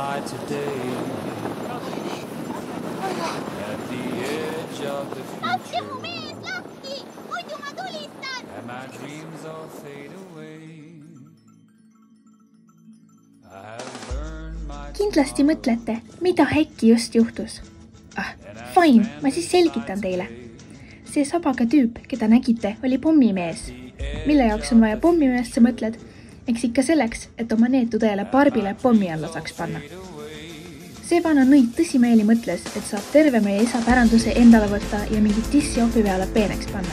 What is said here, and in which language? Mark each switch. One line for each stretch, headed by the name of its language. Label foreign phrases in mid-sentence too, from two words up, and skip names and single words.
English: today. At the edge of the future. And my dreams all fade away. I have learned my
Estonian: Kindlasti mõtlete, mida äkki just juhtus. Fine, ma siis selgitan teile. See sabaga tüüp, keda nägite, oli pommimees. Mille jaoks on vaja pommimeest, sa mõtled? Eks ikka selleks, et oma neetu tõele Barbile pommi alla saaks panna. See vana nõid tõsimeeli mõtles, et saab terve meie isa päranduse endale võtta ja mingit dissi ohvi peale peeneks panna.